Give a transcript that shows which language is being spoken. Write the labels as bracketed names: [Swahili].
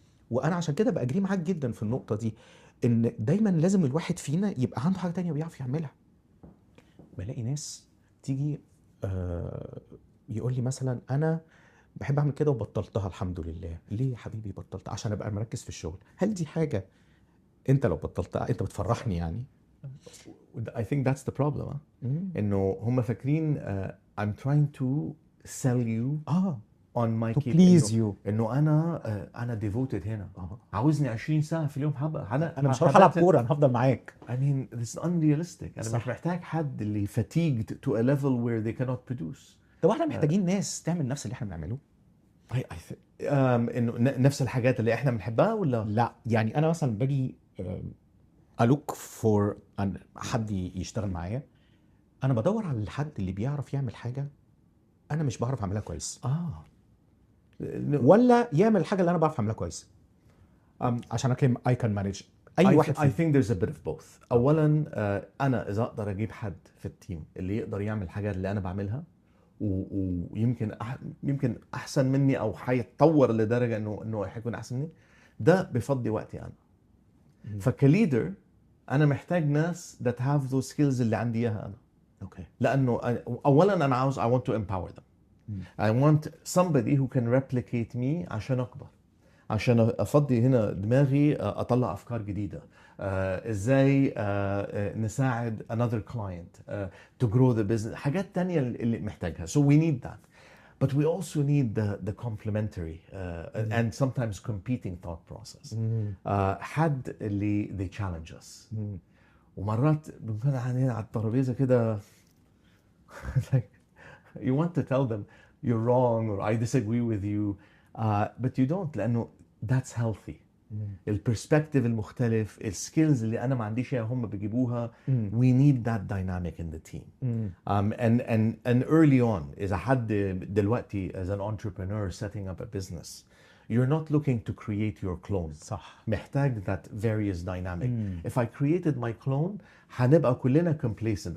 [Arabic] وانا عشان كده باجري معاك جدا في النقطه دي، ان دايما لازم الواحد فينا يبقى عنده حاجه تانية بيعرف يعملها. بلاقي ناس تيجي يقول لي مثلا انا بحب اعمل كده وبطلتها الحمد لله. ليه يا حبيبي بطلتها؟ عشان ابقى مركز في الشغل. هل دي حاجه انت لو بطلتها انت بتفرحني يعني؟ [English] I think that's the problem. [Arabic] انه هم فاكرين [English] I'm trying to sell you on my to please you. [Arabic] انه انا devoted هنا. عاوزني 20 ساعه في اليوم حبه. انا مش هروح العب كوره، انا هفضل معاك. [English] I mean this is unrealistic. [Arabic] انا مش محتاج حد اللي [English] fatigued to a level where they cannot produce. [Arabic] طب احنا محتاجين ناس تعمل نفس اللي احنا بنعمله. انه نفس الحاجات اللي احنا بنحبها ولا لا؟ يعني انا مثلا باجي ألوك فور حد يشتغل معايا، انا بدور على الحد اللي بيعرف يعمل حاجه انا مش بعرف اعملها كويس، ولا يعمل الحاجه اللي انا بعرف اعملها كويس عشان اكلم [English] I can manage [Arabic] اي واحد [English] I think there's a bit of both. [Arabic] اولا انا اذا اقدر اجيب حد في التيم اللي يقدر يعمل الحاجات اللي انا بعملها ويمكن يمكن احسن مني او حيتطور لدرجه انه حيكون احسن مني، ده بفضي وقتي انا. فكليدر انا محتاج ناس [English] that have those skills [Arabic] اللي عندي اياها انا. لانه اولا انا عاوز [English] I want to empower them. I want somebody who can replicate me [Arabic] عشان اكبر، عشان افضي هنا دماغي اطلع افكار جديده. ازاي نساعد [English] another client to grow the business، [Arabic] حاجات تانية اللي محتاجها. [English] So we need that. But we also need the complementary and sometimes competing thought process. [Arabic] حد اللي [English] they challenge us. [Arabic] ومرات بنكون هنا على الترابيزه كده [English] like you want to tell them you're wrong or I disagree with you, but you don't، لأنه that's healthy. [Arabic] البرسبكتيف المختلف، السكيلز اللي أنا ما عنديش إياها هم بيجيبوها. [English] we need that dynamic in the team. And early on [Arabic] إذا حد دلوقتي [English] as an entrepreneur setting up a business, you're not looking to create your clone. [Arabic] صح. [English] محتاج that various dynamic. If I created my clone [Arabic] هنبقى كلنا [English] complacent.